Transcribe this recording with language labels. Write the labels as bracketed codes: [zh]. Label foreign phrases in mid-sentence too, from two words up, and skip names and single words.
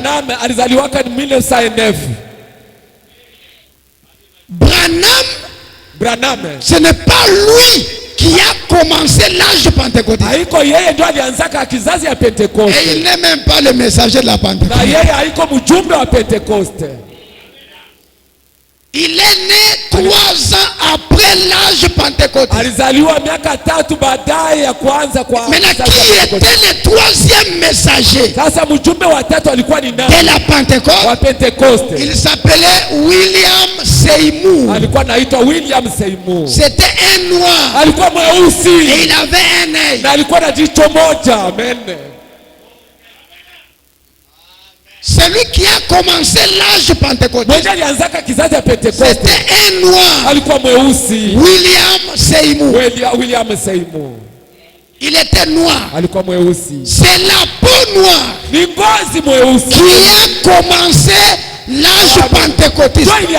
[fr] Branham, ce n'est pas lui qui a commencé l'âge pentecôtiste. Et il n'est même pas le messager de la Pentecôte. Il est né 3 ans après l'âge pentecôtiste. [sw] Alizaliwa miaka 3 baadaye ya kwanza kwa. [fr] Maintenant, qui était le 3e messager? [sw] Sasa mjumbe wa 3 alikuwa ni nani? [fr] De la Pentecôte. [sw] Wa Pentecoste. [fr] Il s'appelait William Seymour. [sw] Alikuwa anaitwa William Seymour. [fr] C'était un noir. [sw] Alikuwa mweusi. [fr] Et il avait un œil. [sw] Na alikuwa na jicho moja. [fr] Amen. Celui qui a commencé l'âge pentecôtiste, c'était un noir. William Seymour. Il était noir. C'est la peau noire qui a commencé l'âge pentecôtiste.